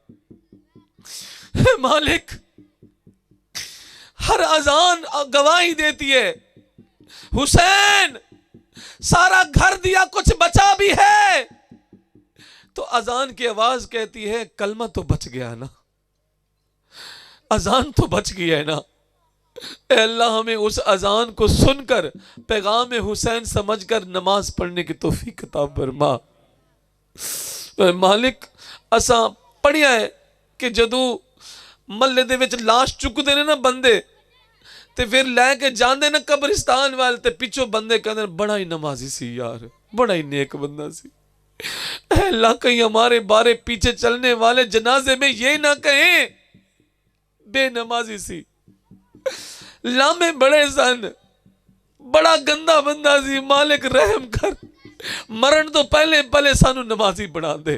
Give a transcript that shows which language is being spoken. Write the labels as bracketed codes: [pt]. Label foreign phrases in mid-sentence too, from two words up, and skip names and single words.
[ur] مالک ہر اذان گواہی دیتی ہے حسین سارا گھر دیا کچھ بچا بھی ہے, تو اذان کی آواز کہتی ہے کلمہ تو بچ گیا نا، اذان تو بچ گیا ہے نا۔ اے اللہ ہمیں اس اذان کو سن کر پیغام حسین سمجھ کر نماز پڑھنے کی توفیق عطا فرما۔ [pa] اے مالک اساں پڑھیا ہے کہ جدوں محلے دے وچ لاش چکدے نے نا بندے تے پھر لے کے جاندے نا قبرستان والے تے پیچھوں بندے کہندے بڑا ہی نمازی سی یار، بڑا ہی نیک بندہ سی۔ [ur] اے اللہ کہیں ہمارے بارے پیچھے چلنے والے جنازے میں یہ نہ کہیں [pa] بے نمازی سی، لامے بڑے سن، بڑا گندا بندہ سی، [ur] مالک رحم کر، [pa] مرن تو پہلے سانو نمازی بنا دے۔